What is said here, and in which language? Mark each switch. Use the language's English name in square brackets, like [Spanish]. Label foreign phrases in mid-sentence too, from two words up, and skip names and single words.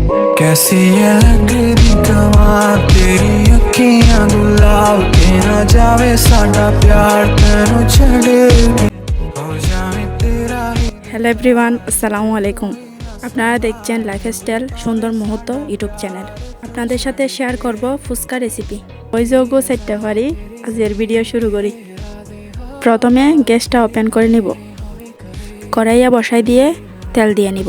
[Punjabi] ਕੈਸੀ ਯੇ ਲਗਦੀ ਕਮਾਲ ਤੇਰੀ ਅੱਖੀਆਂ ਗੁਲਾਬ ਕੇ ਨਾ ਜਾਵੇ ਸਾਡਾ ਪਿਆਰ ਤੈਨੂੰ ਛੱਡੇ ਹੋ ਜਾਵੇ ਤੇਰਾ ਹੀ। [English] Hello everyone, [Arabic] السلام عليكم. [Bangla] আপনারা দেখছেন লাইফস্টাইল সুন্দর মুহূর্ত ইউটিউব চ্যানেল। আপনাদের সাথে শেয়ার করব ফুচকা রেসিপি। ওই যোগ্য সেটটা পারি আজকের ভিডিও শুরু করি। প্রথমে গ্যাসটা ওপেন করে নিব, কড়াইয়া বসাই দিয়ে তেল দিয়ে নিব।